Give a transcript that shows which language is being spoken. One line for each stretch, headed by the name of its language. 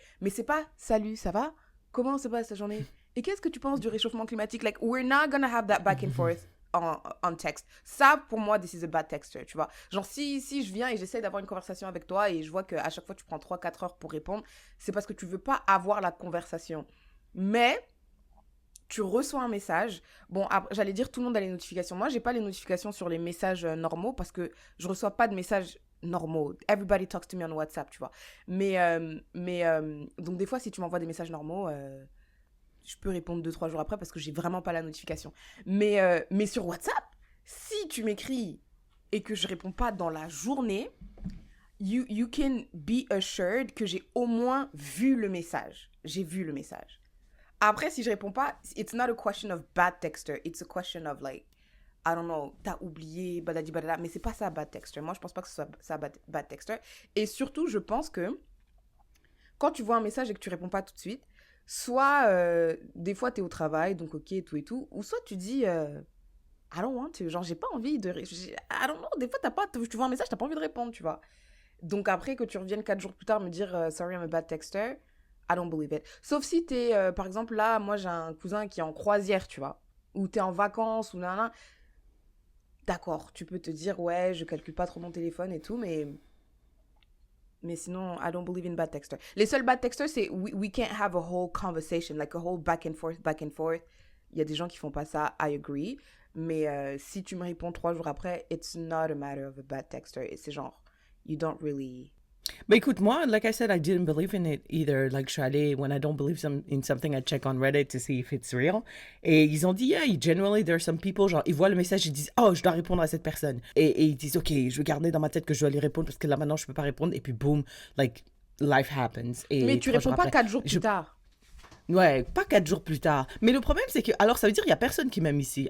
French: Mais c'est pas, salut, ça va? Comment se passe ta journée? Et qu'est-ce que tu penses du réchauffement climatique?
English: Like, we're not gonna have that back and forth on text.
French: Ça, pour moi,
English: this is a bad texter,
French: tu vois. Genre, si je viens et j'essaie d'avoir une conversation avec toi et je vois qu'à chaque fois, tu prends 3-4 heures pour répondre, c'est parce que tu veux pas avoir la conversation. Mais... tu reçois un message. Bon, j'allais dire tout le monde a les notifications. Moi, j'ai pas les notifications sur les messages normaux parce que je reçois pas de messages normaux.
English: Everybody talks to me on WhatsApp,
French: tu vois. Mais donc des fois, si tu m'envoies des messages normaux, je peux répondre 2-3 jours après parce que j'ai vraiment pas la notification. Mais sur WhatsApp, si tu m'écris et que je réponds pas dans la journée,
English: you can be assured
French: que j'ai au moins vu le message. J'ai vu le message. Après, si je réponds pas,
English: it's not a question of bad texter. It's a question of like, I don't know,
French: t'as oublié,
English: badadi badada.
French: Mais c'est pas ça, bad texter. Moi, je pense pas que ce soit ça, bad texter. Et surtout, je pense que quand tu vois un message et que tu réponds pas tout de suite, soit des fois t'es au travail, donc ok, tout et tout, ou soit tu dis,
English: I don't want to.
French: Genre, j'ai pas envie de...
English: I don't know,
French: des fois tu vois un message, t'as pas envie de répondre, tu vois. Donc après que tu reviennes 4 jours plus tard me dire,
English: sorry, I'm a bad texter, I don't believe it.
French: Sauf si t'es, par exemple, là, moi, j'ai un cousin qui est en croisière, tu vois, ou t'es en vacances, ou nanana. D'accord, tu peux te dire, ouais, je calcule pas trop mon téléphone et tout, mais sinon,
English: I don't believe in bad texter.
French: Les seuls bad texters, c'est
English: we can't have a whole conversation, like a whole back and forth.
French: Il y a des gens qui font pas ça,
English: I agree.
French: Mais si tu me réponds 3 jours après,
English: it's not a matter of a bad texter.
French: Et c'est genre,
English: you don't really...
French: Bah écoute, moi,
English: like I said, I didn't believe in it either. Like,
French: je suis allée,
English: when I don't believe in something, I check on Reddit to see if it's real.
French: Et ils ont dit,
English: yeah, generally, there are some people,
French: genre, ils voient le message, ils disent, oh, je dois répondre à cette personne. Et ils disent, ok, je vais garder dans ma tête que je dois lui répondre parce que là, maintenant, je peux pas répondre. Et puis, boom,
English: like, life happens.
French: Et mais tu réponds pas 4 jours plus tard. Ouais, pas 4 jours plus tard. Mais le problème, c'est que, alors, ça veut dire qu'il y a personne qui m'aime ici.